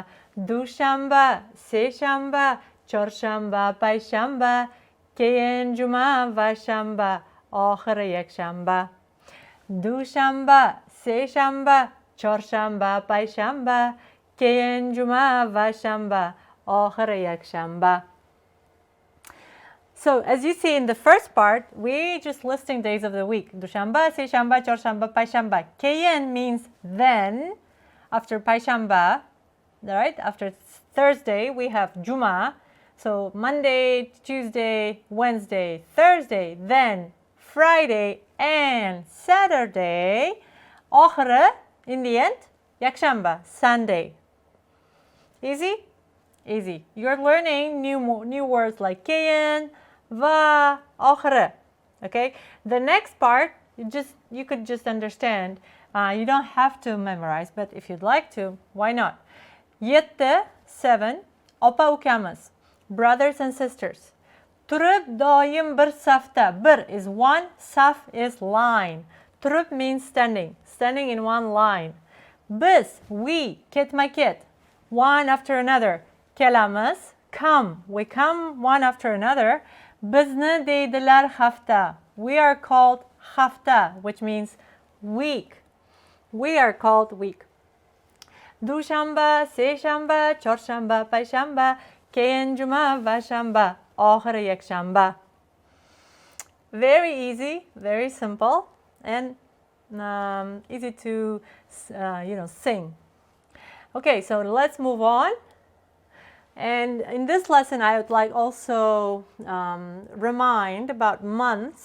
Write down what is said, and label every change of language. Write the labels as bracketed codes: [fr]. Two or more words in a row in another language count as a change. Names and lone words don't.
[uz] Dushanba, seshanba, chorshanba, payshanba, keyin juma va shanba, oxiri yakshanba. Dushanba, seshanba, chorshanba, payshanba, keyin juma va shanba, oxiri yakshanba. [en] So, as you see in the first part, we just listing days of the week. [uz] Dushanba, seshanba, chorshanba, payshanba. [en] Keyin means then. After payshanba, right? After Thursday, we have juma. So, Monday, Tuesday, Wednesday, Thursday, then Friday and Saturday. Oxiri, in the end, yakshanba, Sunday. Easy? Easy. You're learning new words like [uz] keyin, va, oxiri. [en] Okay? The next part, you could just understand. You don't have to memorize, but if you'd like to, why not? [uz] Yetti, 7, opa ukamiz, [en] brothers and sisters. [uz] Turib doim bir safda. [en] Bir is one, saf is line. Turib means standing in one line. Biz, we, ketma-ket, one after another. Kelamiz, come, we come one after another. [uz] Bizni deydilar hafta. [en] We are called hafta, which means week. We are called week. [uz] Dushanba, seshanba, chorshanba, payshanba, keyin juma va shanba, oxiri yakshanba. [en] Very easy, very simple, and easy to sing. Okay, so let's move on. And in this lesson, I would like also remind about months.